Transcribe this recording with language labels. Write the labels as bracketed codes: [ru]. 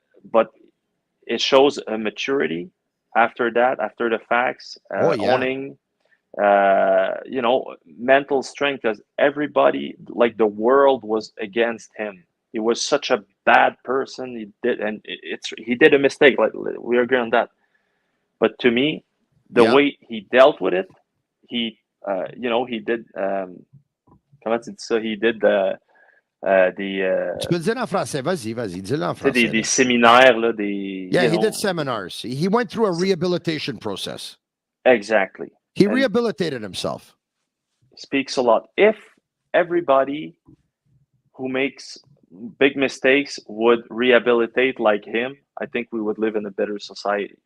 [en] But it shows a maturity after that, after the facts, owning, you know, mental strength, because everybody, like, the world was against him. He was such a bad person. He did a mistake. Like, we agree on that. But to me, the way he dealt with it, he did. [fr] Comment tu dis ça? [en] He did [fr] Tu peux le dire en français. Vas-y, dis-le en français. Des séminaires, là, [en] he did seminars. He went through a rehabilitation process. Exactly. He rehabilitated himself. Speaks a lot. If everybody who makes big mistakes would rehabilitate like him, I think we would live in a better society.